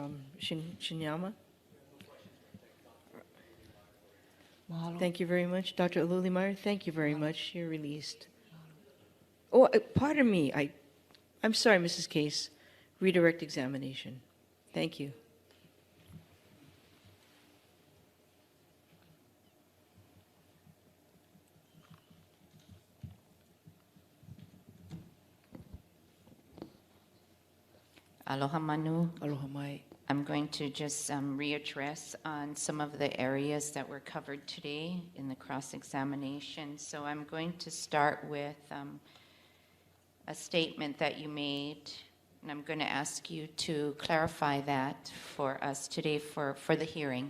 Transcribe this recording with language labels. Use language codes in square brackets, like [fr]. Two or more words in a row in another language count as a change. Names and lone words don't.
[en] Shinyama? Mahalo. Thank you very much. Dr. Aluli-Meyer, thank you very much. You're released. Oh, pardon me. I'm sorry, Mrs. Case. Redirect examination. Thank you. Aloha Manu. [haw] Aloha mai. [en] I'm going to just readdress on some of the areas that were covered today in the cross-examination. So I'm going to start with a statement that you made, and I'm going to ask you to clarify that for us today for the hearing,